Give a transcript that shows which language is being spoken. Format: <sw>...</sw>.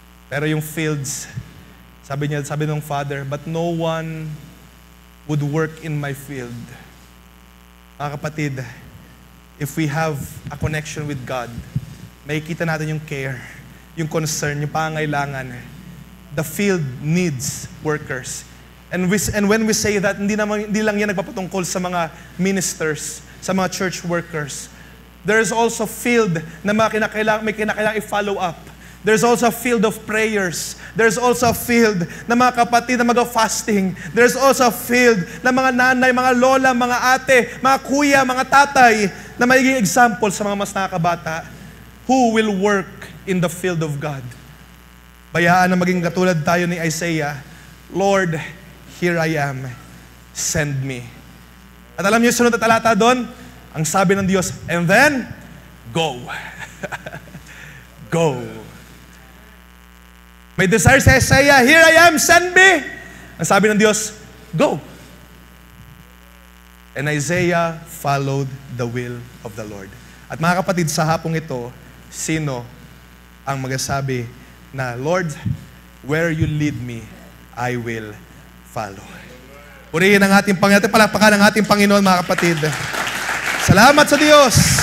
<tl>Pero yung fields, sabi ng Father,</tl> <en>but no one would work in my field.</en> <tl>Mga kapatid,</tl> <en>if we have a connection with God,</en> <tl>makikita natin yung care, yung concern, yung pangailangan.</tl> <en>The field needs workers. And when we say that,</en> <tl>hindi lang yan nagpapatungkol sa mga ministers, sa mga church workers.</tl> <en>There's also field</en> <tl>na may kinakailangan i-follow up.</tl> <en>There's also a field of prayers. There's also a field</en> <tl>na mga kapatid na mag-fasting.</tl> <en>There's also a field</en> <tl>na mga nanay, mga lola, mga ate, mga kuya, mga tatay na magiging example sa mga mas nakakabata</tl> <en>who will work in the field of God.</en> <tl>Bayaan na maging katulad tayo ni Isaiah,</tl> <en>Lord, here I am, send me.</en> <tl>At alam niyo yung sunod na talata doon? Ang sabi ng Diyos,</tl> <en>and then, go. Go.</en> <tl>May desire sa Isaiah,</tl> <en>here I am, send me.</en> <tl>Ang sabi ng Diyos, go.</tl> <en>And Isaiah followed the will of the Lord.</en> <tl>At mga kapatid, sa hapong ito, sino ang magsasabi na,</tl> <en>Lord, where you lead me, I will follow.</en> <tl>Purihin ang ating Panginoon. Palakpakan ang ating Panginoon, mga kapatid. Salamat sa Diyos.</tl>